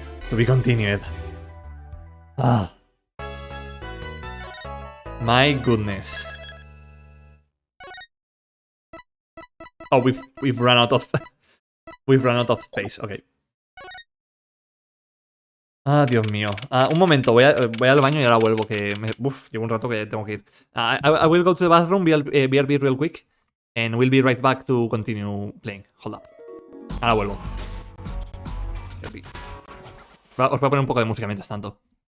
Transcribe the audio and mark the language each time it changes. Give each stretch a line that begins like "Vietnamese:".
English: To be continued. Ah. My goodness. Oh, we've run out of we've run out of space. Okay.
Spanish: Ah, Dios mío. Un momento, voy al baño y ahora vuelvo, que llevo un rato que tengo que ir.
English: I will go to the bathroom, BRB real quick, and we'll be right back to continue playing. Hold up.
Spanish: Ahora vuelvo.
English: BRB.
Spanish: Os voy a poner un poco de música mientras tanto.